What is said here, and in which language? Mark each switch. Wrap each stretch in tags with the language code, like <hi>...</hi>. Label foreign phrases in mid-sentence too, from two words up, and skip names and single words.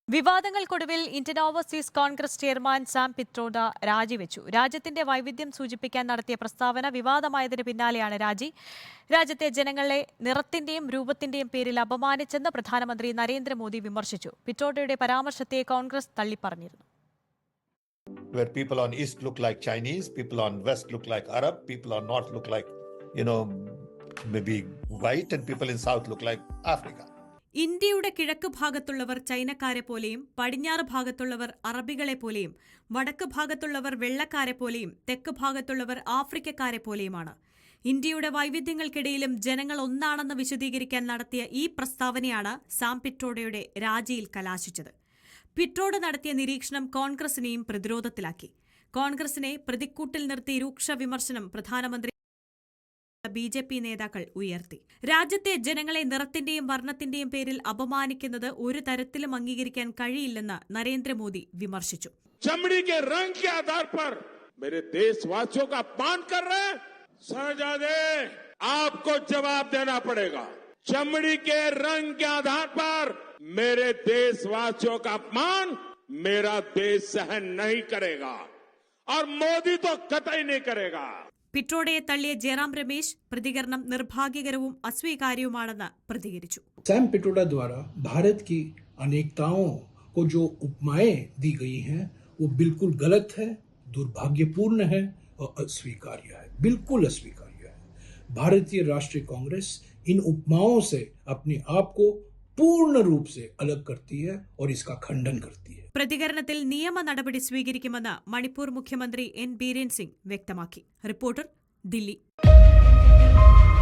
<ml>വിവാദങ്ങൾക്കൊടുവിൽ ഇന്ത്യൻ ഓവർസീസ് കോൺഗ്രസ് ചെയർമാൻ സാം പിട്രോഡ രാജിവെച്ചു. രാജ്യത്തിന്റെ വൈവിധ്യം സൂചിപ്പിക്കാൻ നടത്തിയ പ്രസ്താവന വിവാദമായതിന് പിന്നാലെയാണ് രാജി. രാജ്യത്തെ ജനങ്ങളെ നിറത്തിന്റെയും രൂപത്തിന്റെയും പേരിൽ അപമാനിച്ചെന്ന് പ്രധാനമന്ത്രി നരേന്ദ്രമോദി വിമർശിച്ചു. പിട്രോഡയുടെ പരാമർശത്തെ കോൺഗ്രസ് തള്ളിപ്പറഞ്ഞിരുന്നു.</ml> <en>Where people on east look like Chinese, people on west look like Arab, people on north look like, maybe white, and people in south look like Africa.</en> <ml>ഇന്ത്യയുടെ കിഴക്ക് ഭാഗത്തുള്ളവർ ചൈനക്കാരെ പോലെയും പടിഞ്ഞാറ് ഭാഗത്തുള്ളവർ അറബികളെ പോലെയും വടക്ക് ഭാഗത്തുള്ളവർ വെള്ളക്കാരെ പോലെയും തെക്ക് ഭാഗത്തുള്ളവർ ആഫ്രിക്കക്കാരെ പോലെയുമാണ്. ഇന്ത്യയുടെ വൈവിധ്യങ്ങൾക്കിടയിലും ജനങ്ങൾ ഒന്നാണെന്ന് വിശദീകരിക്കാൻ നടത്തിയ ഈ പ്രസ്താവനയാണ് സാം പിട്രോഡയുടെ രാജിയിൽ കലാശിച്ചത്. പിട്രോഡ നടത്തിയ നിരീക്ഷണം കോൺഗ്രസിനെയും പ്രതിരോധത്തിലാക്കി. കോൺഗ്രസിനെ പ്രതിക്കൂട്ടിൽ നിർത്തി രൂക്ഷ വിമർശനം പ്രധാനമന്ത്രി ബി.ജെ.പി. നേതാക്കൾ ഉയർത്തി. രാജ്യത്തെ ജനങ്ങളെ നിറത്തിന്റെയും വർണ്ണത്തിന്റെയും പേരിൽ അപമാനിക്കുന്നത് ഒരു തരത്തിലും അംഗീകരിക്കാൻ കഴിയില്ലെന്ന് നരേന്ദ്രമോദി വിമർശിച്ചു.</ml> <hi>चमड़ी के रंग के आधार पर मेरे देशवासियों का अपमान कर रहे हैं, शहजादे आपको जवाब देना पड़ेगा. चमड़ी के रंग के आधार पर मेरे देशवासियों का अपमान मेरा देश सहन नहीं करेगा और मोदी तो कतई नहीं करेगा.</hi> <ml>പിട്രോഡയെ തള്ളിയ ജയറാം രമേശ് പ്രതികരണം നിർഭാഗ്യകരവും അസ്വീകാര്യവുമാണെന്ന് പ്രതികരിച്ചു.</ml> <hi>सैम पिट्रोडा द्वारा भारत की अनेकताओं को जो उपमाएं दी गई हैं वो बिल्कुल गलत है, दुर्भाग्यपूर्ण है और अस्वीकार्य है, बिल्कुल अस्वीकार्य है. भारतीय राष्ट्रीय कांग्रेस इन उपमाओं से अपने आप को पूर्ण रूप से अलग करती है और इसका खंडन करती है.</hi> <ml>പ്രതികരണത്തിൽ നിയമ നടപടി സ്വീകരിക്കുമെന്ന് മണിപ്പൂർ മുഖ്യമന്ത്രി എൻ ബീരേൻ സിംഗ് വ്യക്തമാക്കി. റിപ്പോർട്ടർ, ദില്ലി.</ml>